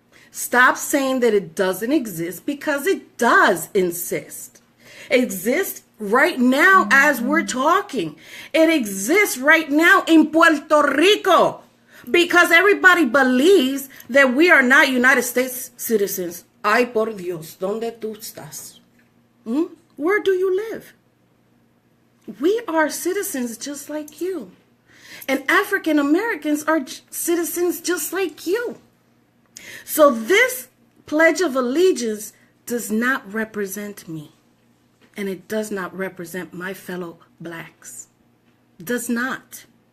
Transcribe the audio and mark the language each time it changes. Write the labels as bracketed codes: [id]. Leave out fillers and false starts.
[en] Stop saying that it doesn't exist because it does exist. right now as we're talking. It exists right now in Puerto Rico because everybody believes that we are not United States citizens. [es] Ay, por Dios, ¿dónde tú estás? [en] Where do you live? We are citizens just like you. And African Americans are citizens just like you. So this Pledge of Allegiance does not represent me. And it does not represent my fellow blacks. Does not.